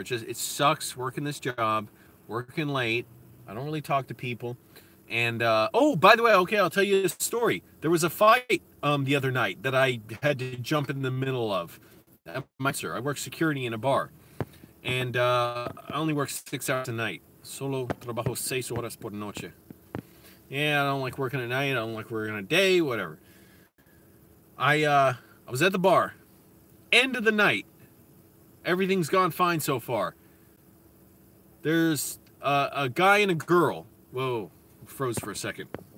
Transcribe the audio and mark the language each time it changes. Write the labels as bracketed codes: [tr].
[en] It sucks working this job, working late. I don't really talk to people. And oh, by the way, okay, I'll tell you a story. There was a fight the other night that I had to jump in the middle of. I work security in a bar. And I only work 6 hours a night. [es] Solo trabajo 6 horas por noche. [en] Yeah, I don't like working at night. I don't like working a day, whatever. I was at the bar. End of the night. Everything's gone fine so far. There's a guy and a girl. Whoa, froze for a second.